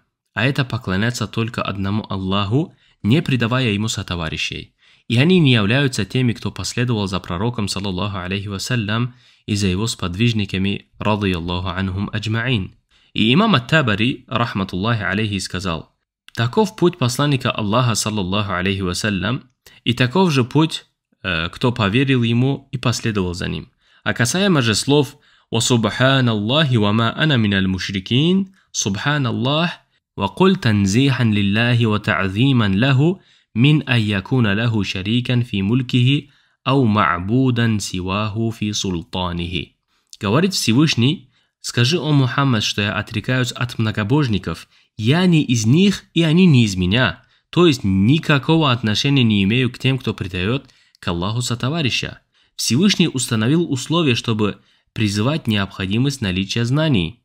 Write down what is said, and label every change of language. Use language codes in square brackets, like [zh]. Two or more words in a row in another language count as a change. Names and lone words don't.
[ru] А это поклоняться только одному Аллаху, не предавая ему сотоварищей. И они не являются теми, кто последовал за пророком, [ar] صلى الله عليه وسلم, [ru] и за его сподвижниками, [ar] رضي الله عنهم أجمعين. [ru] И имам ат-Табари, [ar] رحمة الله عليه, [ru] сказал: Таков путь посланника Аллаха, [ar] صلى الله عليه وسلم, [ru] И таков же путь, кто поверил ему и последовал за ним. А касаемо же слов [ar] «وسبحان الله وما أنا من المشركين», «سبحان الله», «وقل تنزيها لله وتعظيما له من أن يكون له شريكا في ملكه أو معبودا سواه في سلطانه». [ru] Говорит Всевышний: «Скажи, о Мухаммад, что я отрекаюсь от многобожников, я не из них, и они не из меня». То есть никакого отношения не имею к тем, кто предает к Аллаху сотоварища. Всевышний установил условия, чтобы призывать необходимость наличия знаний.